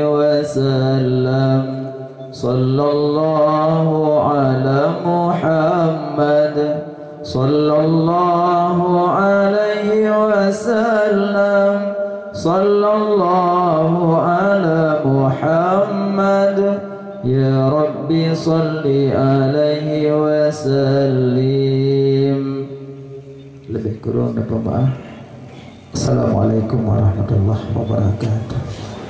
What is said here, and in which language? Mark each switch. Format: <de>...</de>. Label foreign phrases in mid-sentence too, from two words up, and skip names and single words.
<ar>وسلم صلى الله على محمد صلى الله عليه وسلم صلى الله على محمد يا رب صل عليه وسلم.</ar> <ms>Lebih kurang dapat maaf.</ms> <ar>السلام عليكم ورحمة الله وبركاته.</ar>